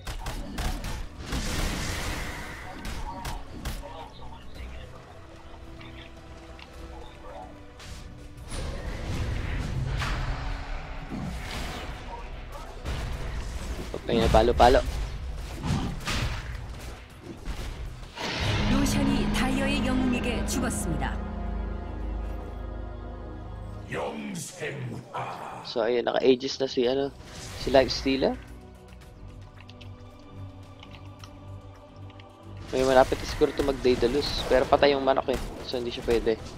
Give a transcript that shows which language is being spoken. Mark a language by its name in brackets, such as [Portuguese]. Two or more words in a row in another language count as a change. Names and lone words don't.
[Filipino] Okay na, palo-palo. [Korean] 로션이 다이어의 영웅에게 죽었습니다. [Filipino] So, ayun, naka-aegis na si, ano, si Life Stealer. May malapit na siguro ito mag-Daedalus. Pero patay yung manok eh. So, hindi siya pwede.